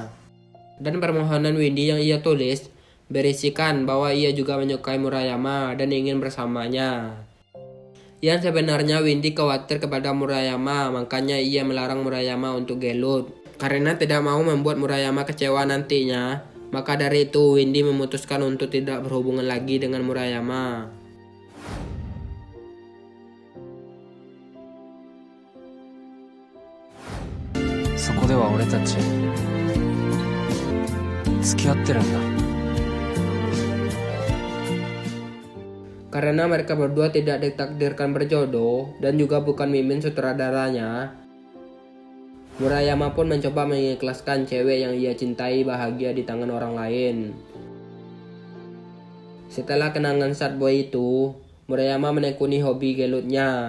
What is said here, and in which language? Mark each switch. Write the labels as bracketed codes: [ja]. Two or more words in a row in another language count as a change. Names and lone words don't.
[id] Dan permohonan Windy yang ia tulis berisikan bahwa ia juga menyukai Murayama dan ingin bersamanya. Yang sebenarnya Windy khawatir kepada Murayama, makanya ia melarang Murayama untuk gelut. Karena tidak mau membuat Murayama kecewa nantinya, maka dari itu Windy memutuskan untuk tidak berhubungan lagi dengan Murayama. [ja] Soこでは俺たち付き合ってるんだ。 [id] Karena mereka berdua tidak ditakdirkan berjodoh dan juga bukan Mimin sutradaranya, Murayama pun mencoba mengikhlaskan cewek yang ia cintai bahagia di tangan orang lain. Setelah kenangan sad boy itu, Murayama menekuni hobi gelutnya.